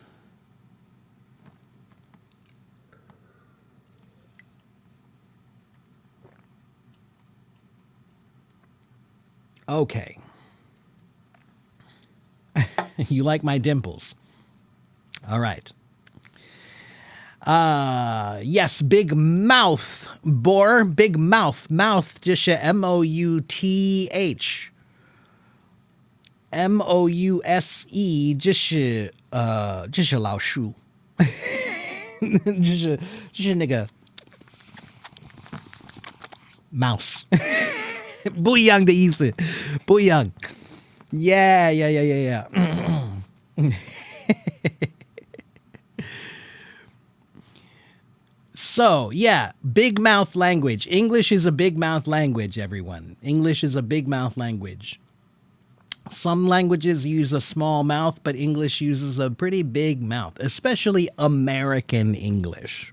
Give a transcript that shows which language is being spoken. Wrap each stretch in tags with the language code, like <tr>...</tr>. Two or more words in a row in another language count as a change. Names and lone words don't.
<en>Okay. You like my dimples. All right. Yes, big mouth, Bor, big mouth, mouth,</en> <zh>就是 M-O-U-T-H. M-O-U-S-E 就是老鼠就是那个 mouse 不一样的意思不一样</zh> <en>yeah So, yeah, big mouth language. English is a big mouth language, everyone. English is a big mouth language. Some languages use a small mouth, but English uses a pretty big mouth, especially American English.</en>